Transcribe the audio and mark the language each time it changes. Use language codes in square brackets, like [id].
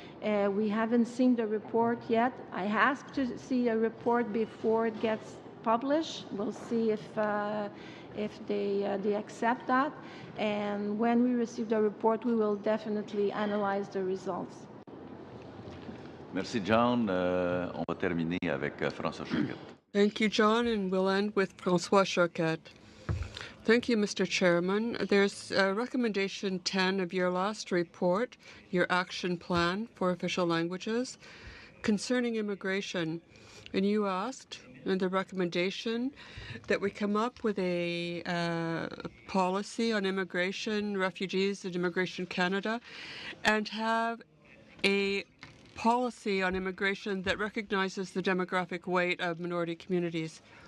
[en] We haven't seen the report yet. I asked to see a report before it gets published. We'll see if they accept that. And when we receive the report, we will definitely analyze the results. [fr] Merci, John. On va terminer avec François Choquette. [en] Thank you, John, and we'll end with François Choquette. Thank you, Mr. Chairman. There's recommendation 10 of your last report, your action plan for official languages, concerning immigration. And you asked in the recommendation that we come up with a policy on immigration, refugees, and Immigration Canada, and have a policy on immigration that recognizes the demographic weight of minority communities.